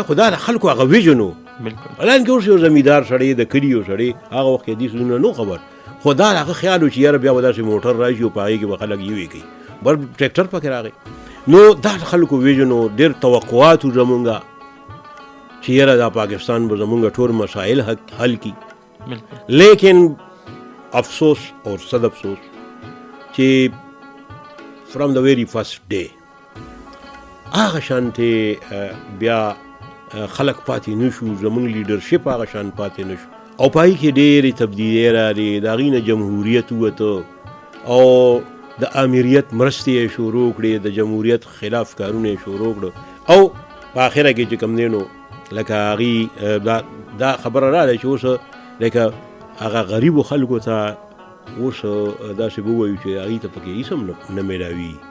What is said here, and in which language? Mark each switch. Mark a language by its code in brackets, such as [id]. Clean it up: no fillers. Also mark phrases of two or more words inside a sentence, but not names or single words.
[ps] خو دا د خلکو هغه ویژن و حالانکې اوس یو زمیندار سړی د کلي یو سړی هغه وخت کې دې څیزونه نو خبر خو دا هغه خیال و چې یاره بیا به داسې موټر راشي او په هغې کې به خلک یوې کوي بل ټریکټر پکې راغی نو دا خلکو ویژن و ډېر توقعات و زمونږ چې یاره دا پاکستان به زمونږ ټول مسایل حل کی لیکن [ur] افسوس اور صد افسوس [ps] چې [en] from the very first day [ps] هغه شانتې بیا خلک پاتې نشو زمونږ لیډرشپ هغه شان پاتې نشو او پای کې ډېرې تبدیلۍ راغلې د هغې نه جمهوریت ووته او د امیریت مرستې یې شروع کړې د جمهوریت خلاف کارونه یې شروع کړه او په آخره کې چې کوم دی نو لکه هغې دا خبره راغله چې اوس لکه هغه غریبو خلکو ته اوس داسې به ووایو چې هغې ته پکې هېڅ هم نه میلاوي